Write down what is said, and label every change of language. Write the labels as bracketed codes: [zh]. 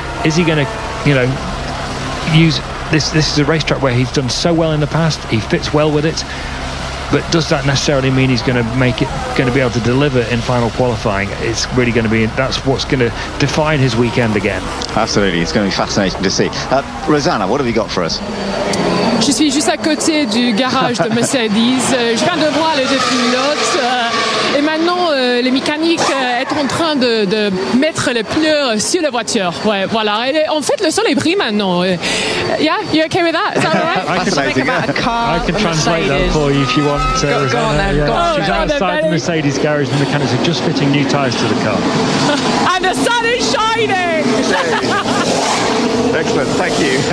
[en] Is he going to, use this is a racetrack where he's done so well in the past, he fits well with it. But does that necessarily mean he's going to be able to deliver in final qualifying? It's really going to be, that's what's going to define his weekend again. Absolutely, it's going to be fascinating to see. Rosanna, what have you got for us? [fr] Je suis juste à côté du garage de Mercedes. Je viens de voir les deux pilotes. Et maintenant, les mécaniques sont en train de mettre les pneus sur la voiture. Ouais, voilà. Et en fait, le sol est pris maintenant. [en] Yeah, you okay with that? Is that all right? I can translate that for you if you want. Go on then. Yeah. Go on. She's outside the Mercedes garage and the mechanics are just fitting new tyres to the car. And the sun is shining! Excellent, thank you.